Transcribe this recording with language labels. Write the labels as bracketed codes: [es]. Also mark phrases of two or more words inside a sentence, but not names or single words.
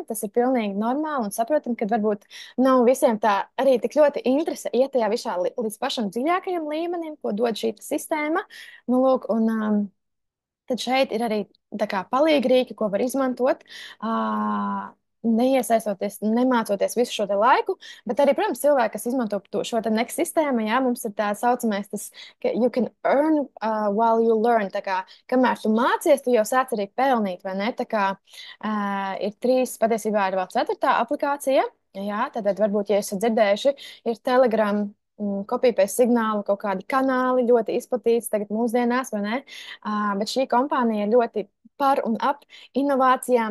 [lv] Tas ir pilnīgi normāli un saprotami, ka varbūt nav visiem tā arī tik ļoti interese iet tajā visā līdz pašam dziļākajam līmenim, ko dod šī sistēma. Nu, lūk, un tad šeit ir arī tā kā palīgrīki, ko var izmantot. Neiesaistoties, nemācoties visu šo te laiku, bet arī, protams, cilvēki, kas izmanto šo te next sistēmu, jā, mums ir tā saucamais, tas, ka [en] you can earn while you learn, [lv] tā kā, kamēr tu mācies, tu jau sāc arī pelnīt, vai ne, tā kā ir trīs, patiesībā ir vēl ceturtā aplikācija, jā, tad varbūt, ja esat dzirdējuši, ir Telegram, kopīpēc signālu, kaut kādi kanāli ļoti izplatīts tagad mūsdienās, vai ne, bet šī kompānija ir ļoti par un ap inovācijām.